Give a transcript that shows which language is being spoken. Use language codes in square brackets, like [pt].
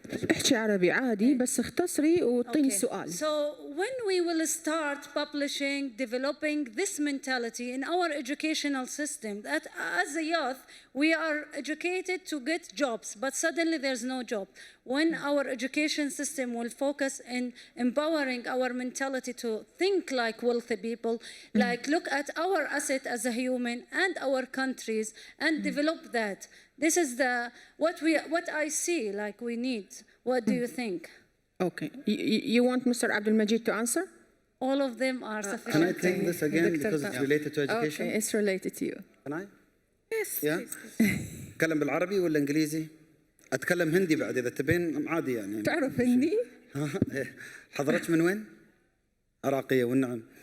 [ar] احكي عربي عادي بس اختصري وطيني [en] Okay. [ar] السؤال. [en] So when we will start publishing, developing this mentality in our educational system, that as a youth, we are educated to get jobs, but suddenly there's no job. When our education system will focus in empowering our mentality to think like wealthy people, like look at our asset as a human and our countries and develop that. This is what I see like we need. What do you think? Okay. You want Mr. Abdul Majid to answer? All of them are Can I sufficient. take this again because it's related to education? Okay, it's related to you. Can I? Yes, Yeah? [ar] أتكلم بالعربي ولا إنجليزي؟ أتكلم هندي بعد إذا تبين عادي يعني. تعرف هندي؟ حضرتك من وين؟ عراقية والنعم.